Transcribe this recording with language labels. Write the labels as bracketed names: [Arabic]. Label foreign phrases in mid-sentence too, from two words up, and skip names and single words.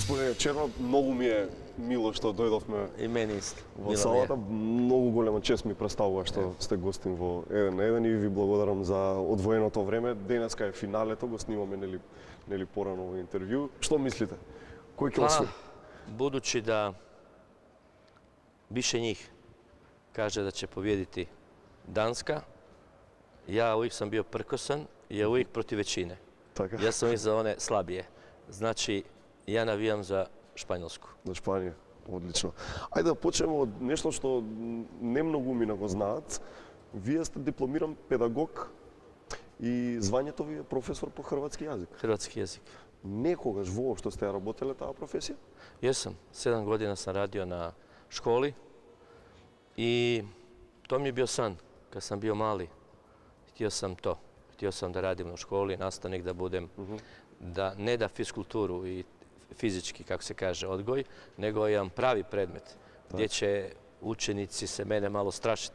[Macedonian] Черно, многу ми е мило што дојдовме И мене исто. во салата. Многу голема чест ми представува што сте гостин во 1 на 1 и ви благодарам за одвоеното време. Денеска е финалето, го снимаме нели порано во интервју. Што мислите? Кој ќе освои? [Croatian] Budući da više njih kaže da će pobijediti Danska, ja uvijek sam bio prkosan i ja uvijek protiv većine. [Macedonian] Така. [Croatian] Ja sam uvijek za one slabije. Znači, ja navijam za Španjolsku. [Macedonian] За Шпанија. Одлично. Ајде да почнеме од нешто што не многу мина го знаат. Вие сте дипломиран педагог и звањето ви е професор по хрватски јазик. [Croatian] Hrvatski jezik. [Macedonian] Некогаш воопшто сте работеле таа професија? [Croatian] Jesam. 7 godina sam radio na školi i to mi je bio san. Kad sam bio mali, htio sam to. Htio sam da radim u školi, nastavnik da budem, da ne da fiskulturu i fizički, kako se kaže, odgoj, nego jedan pravi predmet gdje će učenici se mene malo strašiti.